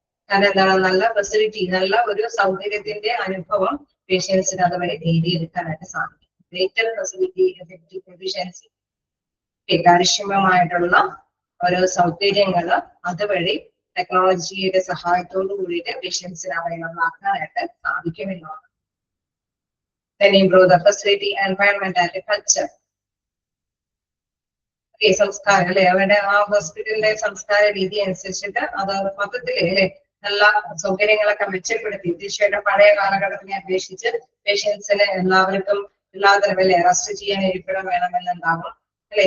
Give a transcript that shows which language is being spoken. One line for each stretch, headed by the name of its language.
Malayalam: കാരണം എന്താണ്, നല്ല ഫെസിലിറ്റി, നല്ല ഒരു സൗകര്യത്തിന്റെ അനുഭവം പേഷ്യൻസിന് അതുവരെ നേടിയെടുക്കാനായിട്ട് സാധിക്കും.
English: greater facility efficiency,
Malayalam: കാര്യക്ഷമമായിട്ടുള്ള ഓരോ സൗകര്യങ്ങള് അതുവഴി ടെക്നോളജിയുടെ സഹായത്തോടു കൂടിയിട്ട് പേഷ്യൻസിന് അവൈലബിൾ ആക്കാനായിട്ട് സാധിക്കുമെന്നുള്ളതാണ്.
English: Then improve the facility, environment and culture.
Malayalam: സംസ്കാരം അല്ലെ, അവരുടെ ആ ഹോസ്പിറ്റലിന്റെ സംസ്കാര രീതി അനുസരിച്ചിട്ട് അത് മൊത്തത്തില് അല്ലെ നല്ല സൗകര്യങ്ങളൊക്കെ മെച്ചപ്പെടുത്തി തീർച്ചയായിട്ടും പഴയ കാലഘട്ടത്തിനെ അപേക്ഷിച്ച് പേഷ്യൻസിന് എല്ലാവർക്കും എല്ലാതരം അല്ലെ റെസ്റ്റ് ചെയ്യാൻ ഇരിപ്പിടം വേണമെന്നുണ്ടാവും അല്ലെ.